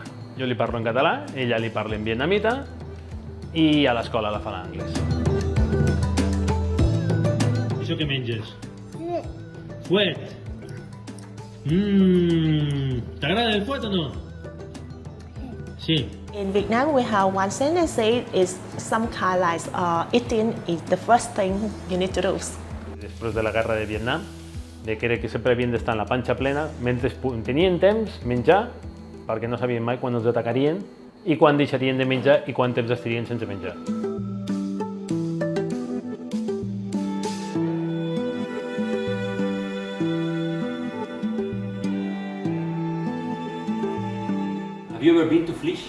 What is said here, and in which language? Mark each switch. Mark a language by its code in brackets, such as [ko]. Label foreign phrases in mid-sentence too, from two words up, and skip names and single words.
[ca] Jo li parlo en català, ella li parla en vietnamita i a l'escola la fa en anglès. Això què menges? Fuet. T'agrada el fuet o no? Sí. [en] In Vietnam, we have one sentence say is some kind like eating is the first thing you need to do. [ca] Després de la guerra de Vietnam, de que sempre havien d'estar en la panxa plena, mentre tenien temps, menjar, perquè no sabien mai quan els atacarien i quan deixarien de menjar i quant temps estarien sense menjar. [en] Have you ever been to Flish?